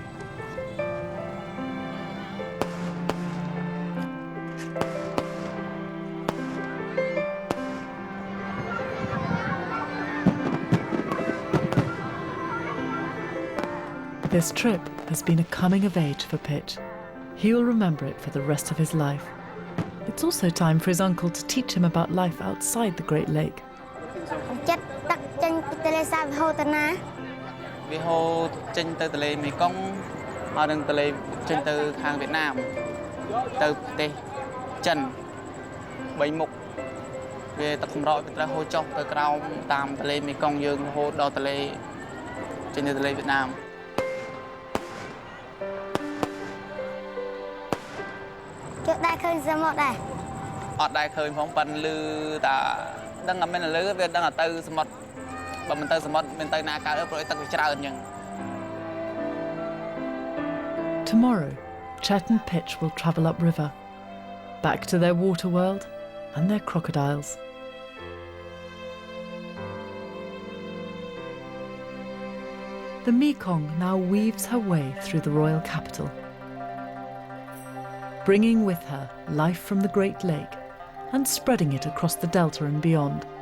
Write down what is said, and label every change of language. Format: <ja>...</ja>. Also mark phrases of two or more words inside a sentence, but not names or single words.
<en>This trip has been a coming of age for Pitch. He will remember it for the rest of his life. It's also time for his uncle to teach him about life outside the Great Lake.</en> <km>ចិត្តទឹកចេញពីទន្លេសាបហូរទៅណា វាហូរចេញទៅទន្លេមេគង្គហើយនឹងទន្លេចេញទៅខាងវៀតណាមទៅប្រទេសចិន3មុខវាទឹកសម្រក់វាត្រូវហូរចុះទៅក្រោមតាមទន្លេមេគង្គយើងរហូតដល់ទន្លេចេញទៅទន្លេវៀតណាម គេដែរឃើញសមុទ្រដែរ អត់ដែរឃើញផងប៉ិនលឺតាដឹងតែមិនលឺវាដឹងតែទៅសមុទ្របើមិនទៅសមុទ្រមិនទៅណាកើតព្រោះទឹកវាច្រើនអញ្ចឹង</km> <en>Tomorrow, Chet and Pitch will travel upriver, back to their water world and their crocodiles. The Mekong now weaves her way through the royal capital, bringing with her life from the Great Lake and spreading it across the delta and beyond.</en>